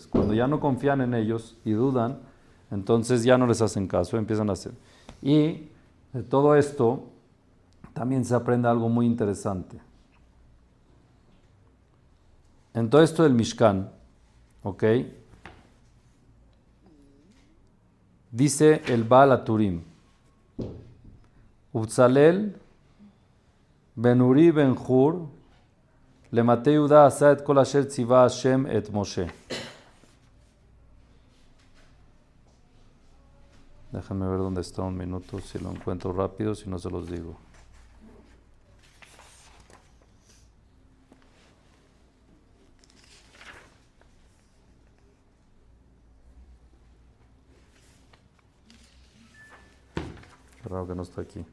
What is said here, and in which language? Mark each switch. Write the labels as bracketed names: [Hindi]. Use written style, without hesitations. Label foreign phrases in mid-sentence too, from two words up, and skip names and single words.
[Spanish] Cuando ya no confían en ellos y dudan, entonces ya no les hacen caso, empiezan a hacer. Y de todo esto también se aprende algo muy interesante. En todo esto del Mishkan, ¿ok? Dice el Baal HaTurim, Ubzalel ben Uri ben Hur [Hebrew] למטה יהודה עשה את כל אשר ציווה השם את משה. [Spanish] Déjenme ver dónde está un minuto, si lo encuentro rápido, si no se los digo. Qué raro que no está aquí.